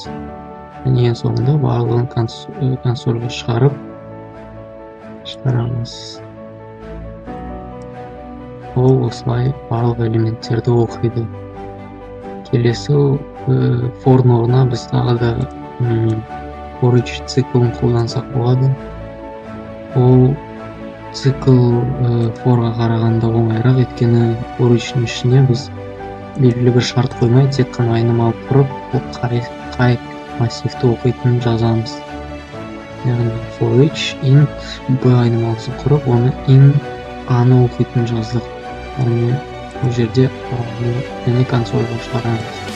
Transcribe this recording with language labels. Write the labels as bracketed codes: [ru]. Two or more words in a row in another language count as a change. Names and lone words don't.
[kk] Және ең соңында барлығын консольға шығарамыз. Ол осылай барлық элементтерді оқиды. Келесі for-ның орнына біз тағы да [en] for each [kk] циклын қолдансақ болады. Ол цикл for-ға қарағанда оңайырақ, өйткені [en] for each- [kk] ның ішіне біз белгілі бір шарт қоймай, тек қана айнымалы құрып, қай массивті оқитынын жазамыз. Яғни [en] for each int b [kk] айнымалысын құрып, оны in a-ны оқитынын жаздық. Яғни бұл жерде және консольға шығарамыз.